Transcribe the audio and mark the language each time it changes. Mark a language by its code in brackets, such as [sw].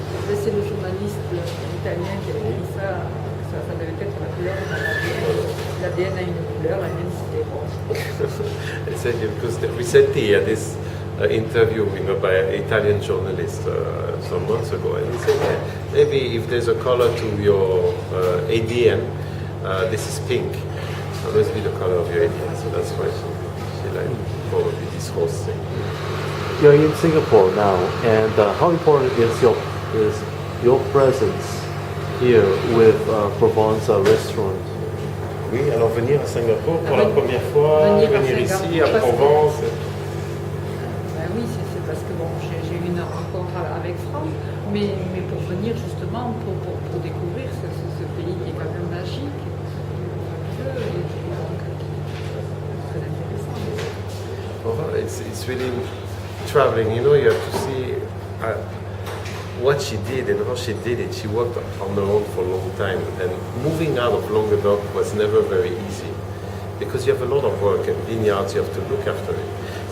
[fr] C'est le journaliste italien qui a écrit ça. Ça devait être la couleur de mon ADN. L'ADN a une couleur, la mienne c'était rose. [en] I said because recently he had this interview by an Italian journalist some months ago, and he said, yeah, maybe if there's a color to your ADN, this is pink. It must be the color of your ADN, so that's why she liked probably this whole thing. You're in Singapore now, and how important is your presence here with Provence Restaurant? [fr] Oui, alors venir à Singapour pour la première fois, venir ici à Provence. Ben oui, c'est parce que bon, j'ai eu une rencontre avec Franck, mais pour venir justement pour découvrir ce pays qui est quand même magique, fabuleux, et donc très intéressant. [en] Well, it's really traveling, you have to see what she did and how she did it. She worked on her own for a long time, and moving out of Languedoc was never very easy because you have a lot of work and vineyards, you have to look after it.